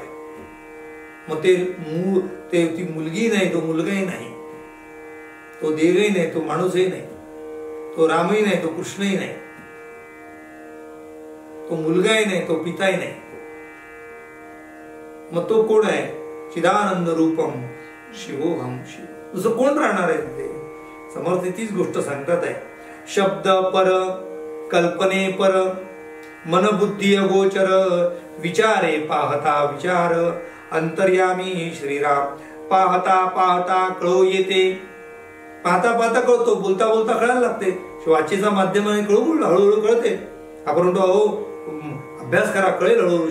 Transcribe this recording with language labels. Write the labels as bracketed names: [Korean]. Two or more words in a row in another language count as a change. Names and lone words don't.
[Marathi] मग ते ती मुलगी नाही, तो मुलगाही नाही, तो देवही नाही, तो माणूसही नाही, तो रामही नाही, तो कृष्णही नाही, तो मुलगाही नाही, तो पिताही नाही. मग तो कोण आहे? [Sanskrit] चिदानंद रूपम शिवोहम शिव. [Marathi] दुसरं कोण राहणार आहे तिथे? समर्थ तीच गोष्ट सांगतात आहे. शब्द पर, कल्पने पर, मनबुद्धी अगोचर, विचारे पाहता विचार, अंतर्यामी श्रीराम. पाहता पाहता कळो येते. पाहता पाहता कळतो, बोलता बोलता कळायला लागते. वाचेचा माध्यमाने हळूहळू कळते. आपण म्हणतो अहो अभ्यास करा, कळेल हळूहळू.